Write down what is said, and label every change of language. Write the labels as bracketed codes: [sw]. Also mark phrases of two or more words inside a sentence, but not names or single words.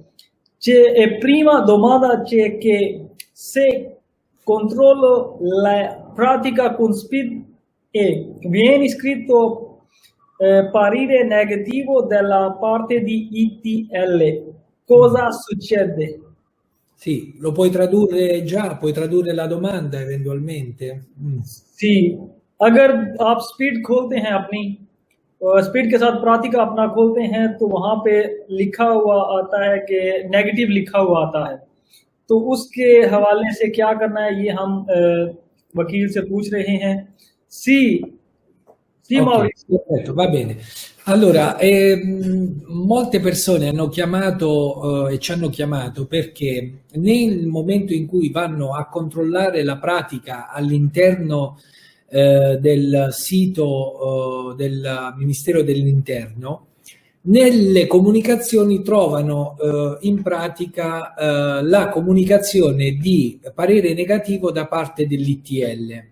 [it] Prima domanda c'è che se controllo la pratica con SPID e viene scritto parere negativo dalla parte di ITL, cosa succede? Sì, lo puoi tradurre già, puoi tradurre la domanda eventualmente. sì, [hi] अगर आप स्पीड खोलते हैं अपनी, स्पीड के साथ प्रातिका अपना खोलते हैं तो वहाँ पे लिखा हुआ आता है कि नेगेटिव लिखा हुआ आता है, तो उसके हवाले से क्या करना है ये हम वकील से पूछ रहे हैं। [it] Sì, Maurizio. Perfetto, va bene. Allora, molte persone hanno chiamato e ci hanno chiamato perché nel momento in cui vanno a controllare la pratica all'interno del sito del Ministero dell'Interno, nelle comunicazioni trovano in pratica la comunicazione di parere negativo da parte dell'ITL.